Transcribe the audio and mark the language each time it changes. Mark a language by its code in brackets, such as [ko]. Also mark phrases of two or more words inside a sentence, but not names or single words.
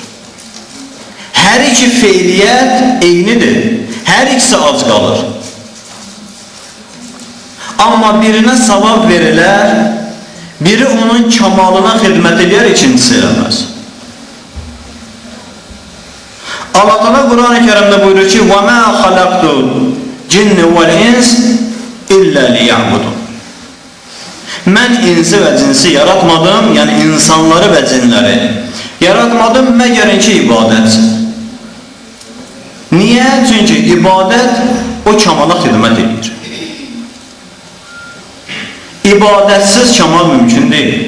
[az] Hər iki feiliyyət eynidir, hər ikisi ac qalır. Amma birinə savab verilər, biri onun kamalına xidmət edir, ikincisi eləməz. Allah Teala Quran-ı Kerimdə buyurur ki: [ar] وَمَا خَلَقْتُ الْجِنَّ وَالْإِنسَ إِلَّا لِيَعْبُدُونِ. [az] Mən insi və cinsi yaratmadım, yəni insanları və cinləri yaratmadım, məgər ki ibadət. Niyə? Çünki ibadət o kamala xidmət edir. İbadətsiz kamal mümkün deyil.